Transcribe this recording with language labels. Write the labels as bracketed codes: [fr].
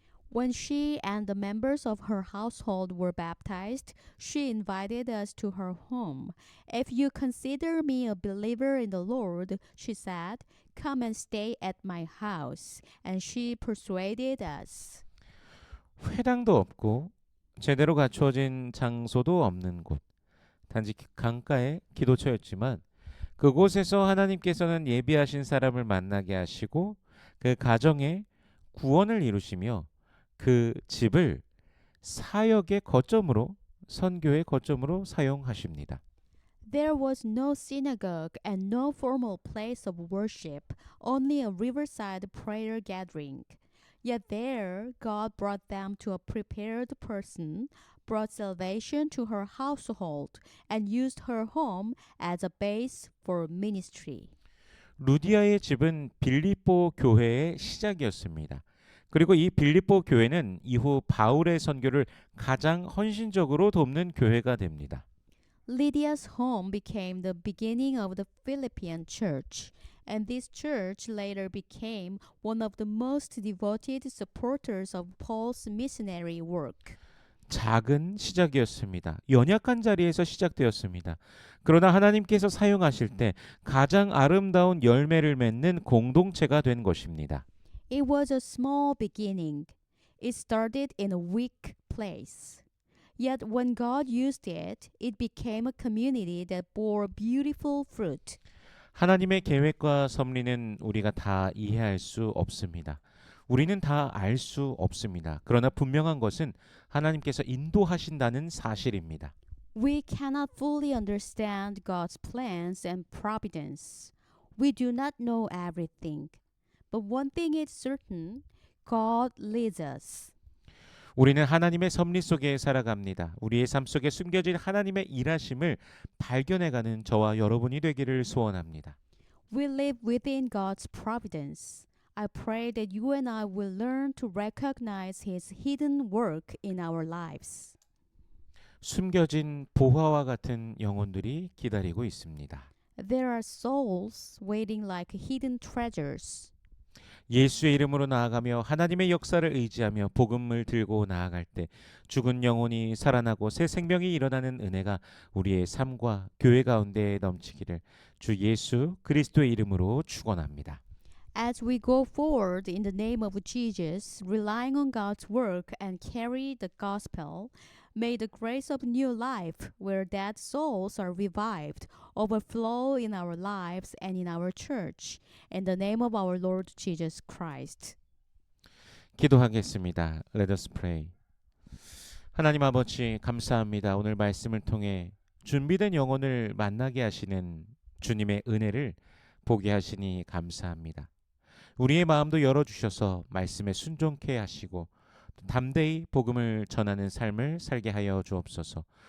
[en] When she and the members of her household were baptized, she invited us to her home. If you consider me a believer in the Lord, she said, come and stay at my house. And she persuaded us. [ko] 회당도 없고 제대로 갖추어진 장소도 없는 곳. 단지 강가의 기도처였지만 그곳에서 하나님께서는 예비하신 사람을 만나게 하시고 그 가정에 구원을 이루시며 그 집을 사역의 거점으로 선교의 거점으로 사용하십니다. [en] There was no synagogue and no formal place of worship, only a riverside prayer gathering. Yet there, God brought them to a prepared person, brought salvation to her household, and used her home as a base for ministry. [ko] 루디아의 집은 빌립보 교회의 시작이었습니다. 그리고 이 빌립보 교회는 이후 바울의 선교를 가장 헌신적으로 돕는 교회가 됩니다. [en] Lydia's home became the beginning of the Philippian church, and this church later became one of the most devoted supporters of Paul's missionary work. [ko] 작은 시작이었습니다. 연약한 자리에서 시작되었습니다. 그러나 하나님께서 사용하실 때 가장 아름다운 열매를 맺는 공동체가 된 것입니다. [en] It was a small beginning. It started in a weak place. Yet when God used it, it became a community that bore beautiful fruit. [ko] 하나님의 계획과 섭리는 우리가 다 이해할 수 없습니다. 우리는 다 알 수 없습니다. 그러나 분명한 것은 하나님께서 인도하신다는 사실입니다. [en] We cannot fully understand God's plans and providence. We do not know everything. But one thing is certain, God leads us. [ko] 우리는 하나님의 섭리 속에 살아갑니다. 우리의 삶 속에 숨겨진 하나님의 일하심을 발견해가는 저와 여러분이 되기를 소원합니다. [en] We live within God's providence. I pray that you and I will learn to recognize His hidden work in our lives. [ko] 숨겨진 보화와 같은 영혼들이 기다리고 있습니다. [en] There are souls waiting like hidden treasures. [ko] 예수의 이름으로 나아가며 하나님의 역사를 의지하며 복음을 들고 나아갈 때 죽은 영혼이 살아나고 새 생명이 일어나는 은혜가 우리의 삶과 교회 가운데 넘치기를 주 예수 그리스도의 이름으로 축원합니다. [en] As we go forward in the name of Jesus, relying on God's work and carry the gospel, may the grace of new life, where dead souls are revived, overflow in our lives and in our church. In the name of our Lord Jesus Christ. [ko] 기도하겠습니다. [en] Let us pray. [ko] 하나님 아버지 감사합니다. 오늘 말씀을 통해 준비된 영혼을 만나게 하시는 주님의 은혜를 보게 하시니 감사합니다. 우리의 마음도 열어주셔서 말씀에 순종케 하시고 담대히 복음을 전하는 삶을 살게 하여 주옵소서.